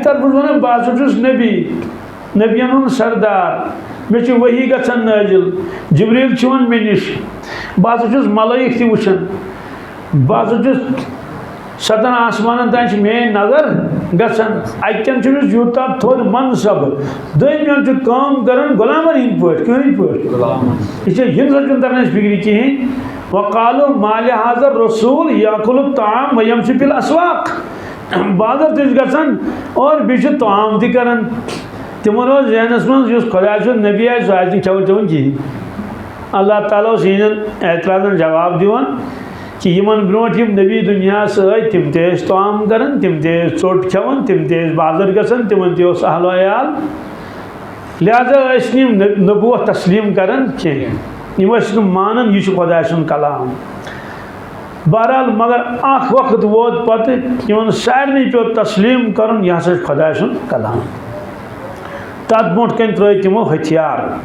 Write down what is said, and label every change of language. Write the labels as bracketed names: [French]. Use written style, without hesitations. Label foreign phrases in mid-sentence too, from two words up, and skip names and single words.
[Kashmiri] طرفہٕ ونان بہٕ ہسا چھُس نبی نبین ہُنٛد سردار مےٚ چھِ ؤحی گژھان نٲزِل جبریٖل چھُ یِوان مےٚ نِش بہٕ ہسا چھُس ملٲیِک تہِ وٕچھان بہٕ ہسا چھُس ستن آسمانن تام چھِ میٲنۍ نظر گژھان اَتٮ۪ن چھُ أمِس یوٗتاہ تھوٚد منصب دوٚیمٮ۪ن چھُ کٲم کران غلامن ہٕنٛدۍ پٲٹھۍ کٕہٕنٛدۍ پٲٹھۍ یہِ چھِ یِم زن چھُنہٕ تران اَسہِ فِکرِ کِہیٖنۍ [Arabic] وقالو ما لہذا الرسول یاکل الطعام ویمشی فی الاسواق [Kashmiri] بازر تہِ چھُ گژھان اور بیٚیہِ چھُ طعام تہِ کران تمن اوس ذہنس منٛز یُس خۄدا سُنٛد نبی آسہِ سُہ آسہِ نہٕ کھٮ۪وان چٮ۪وان کِہیٖنۍ اللہ تعالیٰ اوس یِہنٛدٮ۪ن اعتراضن جواب دِوان کہ یمن برونٛٹھ یم نبی دُنیاہس ٲسۍ تِم تہِ ٲسۍ طعام کران تِم تہِ ٲسۍ ژوٚٹ کھٮ۪وان تِم تہِ ٲسۍ بازر گژھان تِمن تہِ اوس اہل و عیال لہذا ٲسۍ نہٕ یم نبوت تسلیٖم کران کینٛہہ یم ٲسۍ نہٕ مانان یہِ چھُ خۄدا سُنٛد کلام بہرحال مگر اکھ وقت ووت پتہٕ یمن سارنٕے پیوٚو تسلیٖم کرُن یہِ ہسا چھُ خۄدا سُنٛد کلام تتھ برونٛٹھ کَنۍ ترٲے تِمو ہتھیار